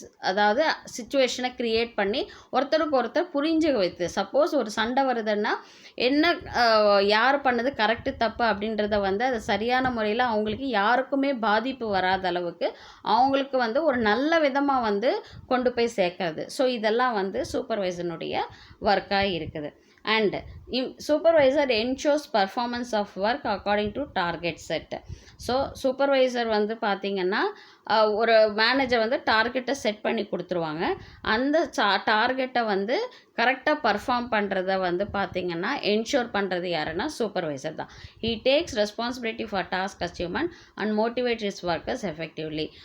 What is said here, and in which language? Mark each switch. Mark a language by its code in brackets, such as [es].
[ta] அதாவது சிச்சுவேஷனை க்ரியேட் பண்ணி ஒருத்தருக்கு ஒருத்தர் புரிஞ்சு வைத்து, சப்போஸ் ஒரு சண்டை வருதுன்னா என்ன யார் பண்ணது கரெக்டு தப்பு அப்படின்றத வந்து அது சரியான முறையில் அவங்களுக்கு யாருக்குமே பாதிப்பு வராத அளவுக்கு அவங்களுக்கு வந்து ஒரு நல்ல விதமாக வந்து கொண்டு போய் சேர்க்கறது. ஸோ இதெல்லாம் வந்து சூப்பர்வைசனுடைய ஒர்க்காக இருக்குது. And [en] Supervisor ensures performance of work according to target set. [ta] So supervisor வந்து பார்த்திங்கன்னா ஒரு மேனேஜர் வந்து டார்கெட்டை செட் பண்ணி கொடுத்துருவாங்க. அந்த டார்கெட்டை வந்து கரெக்டாக பர்ஃபார்ம் பண்ணுறத வந்து பார்த்திங்கன்னா என்ஷூர் பண்ணுறது யாருன்னா சூப்பர்வைசர் தான். [en] He takes responsibility for task achievement and motivate his workers effectively.